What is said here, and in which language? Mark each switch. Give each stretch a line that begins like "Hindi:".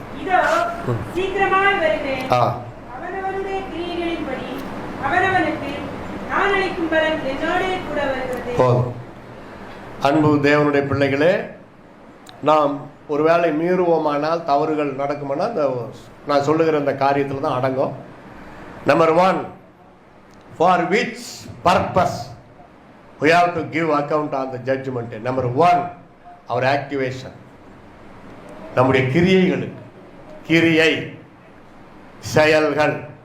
Tamil: இதோ சீக்கிரமாய் வருகிறேன். அவனவனுடைய கிரியைகளின்படி அவனவனுக்கு நான் அளிக்கும் பலன் என்னோடே கூட வருகிறது. அன்பு தேவனுடைய பிள்ளைகளே, நாம் ஒருவேளை மீறுவோமானால், தவறுகள் நடக்குமானால், நான் சொல்லுகிற அந்த காரியத்தில் தான் அடங்கும்.
English: Number 1, for which purpose we have to give account on the judgment. Number 1, our activation.
Tamil: நம்முடைய கிரியைகளுக்கு, கிரியை செயல்கள்.